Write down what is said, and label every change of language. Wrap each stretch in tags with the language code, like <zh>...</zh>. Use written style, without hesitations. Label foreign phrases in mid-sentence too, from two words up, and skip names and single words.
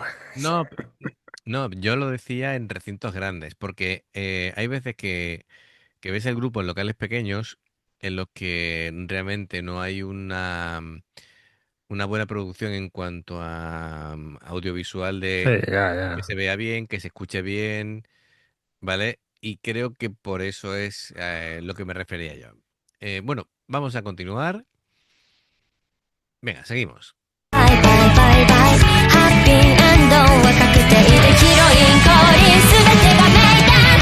<es>No, no, yo lo decía en recintos grandes, porque hay veces que ves el grupo en locales pequeños en los que realmente no hay una buena producción en cuanto a audiovisual sí, de ya, que ya. se vea bien, que se escuche bien, ¿vale? Y creo que por eso es lo que me refería yo. Bueno, vamos a continuar. Venga, seguimos.</es> <ja>バイバイバイバイハッピーエンドは確定でヒロイン降臨全てがメイデン</ja>